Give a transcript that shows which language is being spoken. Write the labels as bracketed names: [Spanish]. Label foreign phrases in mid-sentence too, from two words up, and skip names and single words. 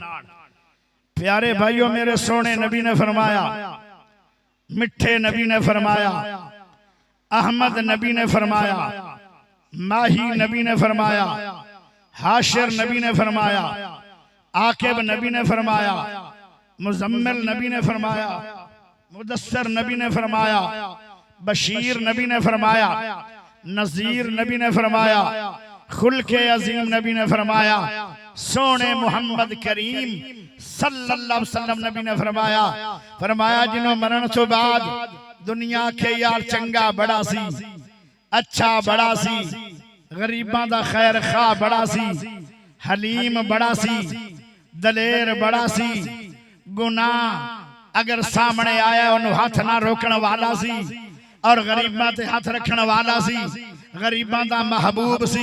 [Punjabi] پیارے بھائیوں، میرے سوہنے نبی نے فرمایا، مٹھے نبی نے فرمایا، احمد نبی نے فرمایا، ماہی نبی نے فرمایا، حاشر نبی نے فرمایا، عاقب نبی نے فرمایا، مزمل نبی نے فرمایا، مدثر نبی نے فرمایا، بشیر نبی نے فرمایا، نذیر نبی نے فرمایا، خلق عظیم نبی نے فرمایا، سوہنے محمد کریم [Arabic] صلى الله عليه وسلم [Punjabi] نبی نے فرمایا، فرمایا جنہوں مرن توں بعد دنیا کے یار چنگا بڑا سی، اچھا بڑا سی، غریباں دا خیر خواہ بڑا سی، حلیم بڑا سی، دلیر بڑا سی, گناہ اگر سامنے آیا انہیں ہاتھ نہ روکنے والا سی اور غریباں تے ہاتھ رکھنے والا سی، غریباں دا محبوب سی.